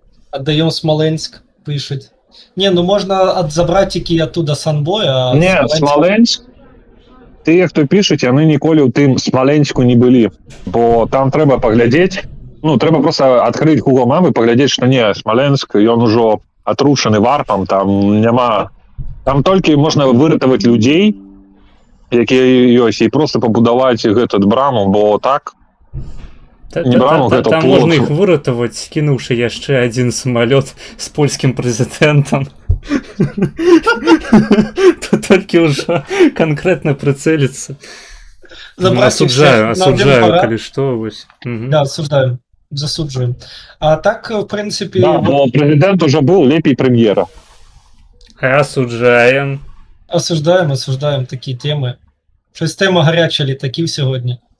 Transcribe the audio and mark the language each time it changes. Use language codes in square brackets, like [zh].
[ru] Отдаем Смоленск, [uk] пишуть. Не, ну можна забрати тільки оттуда Санбой, а [be] Не, Смоленск, тыя, хто пішуць, яны ніколі ў тым Смоленску не былі, бо там трэба паглядзець, ну, трэба просто адкрыць Google Map і паглядзець, што не, Смоленск, ён ужо атручаны варпам, там няма... Там толькі можна выратаваць людзей, якія ёсць, і просто пабудаваць гэту браму, бо так... Не браму, гэта Там плот. можна іх выратаваць, скінуўшы яшчэ адзін самалёт з польскім прэзідэнтам. Тут толькі ўжо канкрэтна прыцэліцца. Асуджаю, калі што, вось. [ru] Да, осуждаем, [uk] засуджуем. [ru] А так, в принципе... [be] Да, бо прэзідэнт ужо быў лепей прэм'ера. [ru] Осуджаем. [uk] Осуждаем такі теми. Щось тема гаряча літаків сьогодні.